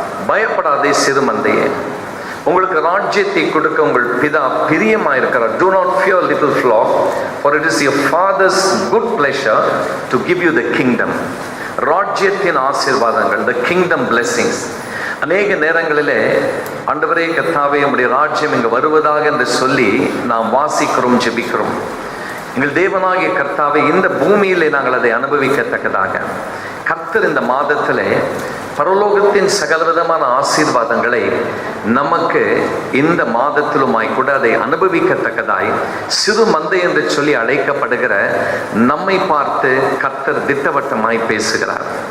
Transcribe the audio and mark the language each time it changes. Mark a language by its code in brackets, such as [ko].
[ta] பயப்படாதே சிறுமந்தையே, உங்களுக்கு ராஜ்யத்தை கொடுக்க உங்கள் பிதா பிரியமாய் இருக்கிறார். [en] Do not fear, little flock, for it is your father's good pleasure to give you the kingdom. [ta] ராஜ்யத்தின் ஆசீர்வாதங்கள், [en] the kingdom blessings. [ta] அநேக நேரங்களிலே ஆண்டவரே கர்த்தாவே உம்முடைய ராஜ்யம் இங்கு வருவதாக என்று சொல்லி நாம் வாசிக்கிறோம், ஜெபிக்கிறோம். எங்கள் தேவனாகிய கர்த்தாவே, இந்த பூமியிலே நாங்கள் அதை அனுபவிக்கத்தக்கதாக கர்த்தர் இந்த மாதத்திலே பரலோகத்தின் சகலவிதமான ஆசீர்வாதங்களை நமக்கு இந்த மாதத்திலுமாய் கூட அதை அனுபவிக்கத்தக்கதாய் சிறு மந்தை என்று சொல்லி அழைக்கப்படுகிற நம்மை பார்த்து கர்த்தர் திட்டவட்டமாய் பேசுகிறார்.